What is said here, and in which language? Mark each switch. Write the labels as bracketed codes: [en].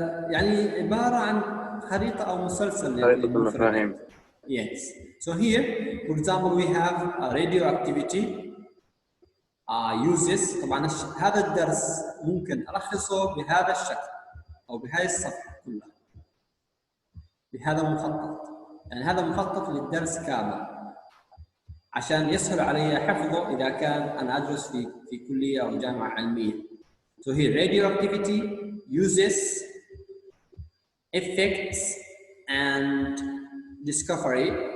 [ar] يعني عبارة عن خريطة أو مسلسل. خريطة المفاهيم. [en] Yes. So here, for example, we have radioactivity uses. [ar] طبعا هذا الدرس ممكن ألخصه بهذا الشكل أو بهاي الصفحة كلها بهذا المخطط. يعني هذا مخطط للدرس كامل عشان يسهل علي حفظه إذا كان أنا أدرس في كلية أو جامعة علمية. [en] So here, radioactivity uses, effects, and discovery.